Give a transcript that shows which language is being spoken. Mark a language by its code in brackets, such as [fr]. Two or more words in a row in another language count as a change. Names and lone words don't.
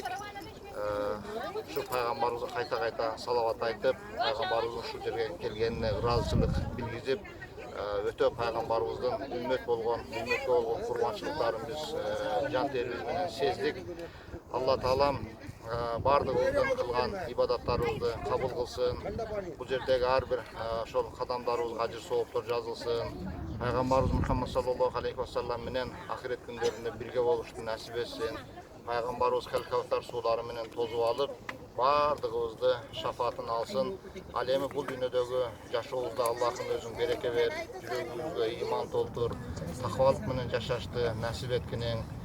[ky] Şu пайгамбарыбызга кайта салават айтып, пайгамбарыбыздын ушул жерге келгенине ыраазычылык билгизип, өтө пайгамбарыбыздын үммөткө болгон курбанчылыктарын биз жан терибиз менен сездик. Алла Таалам бардыгыбыздын кылган ибадаттарыбызды кабыл кылсын. Бул жердеги ар бир ошол кадамдарыбызга ажыр сооптор жазылсын. Пайгамбарыбыз Мухаммад [ar] صلى الله عليه وسلم [ky] менен ахирет күндөрүндө бирге болушту насип этсин. Пайгамбарыбыз Кавтар суулары менен тозуп алып, бардыгыбызды шафаатын алсын. Ал эми бул дүйнөдөгү жашообузда Аллахым өзүң береке бер, жүрөгүбүзгө ыйман толтур, такыбалык менен жашашты насип эткиниң.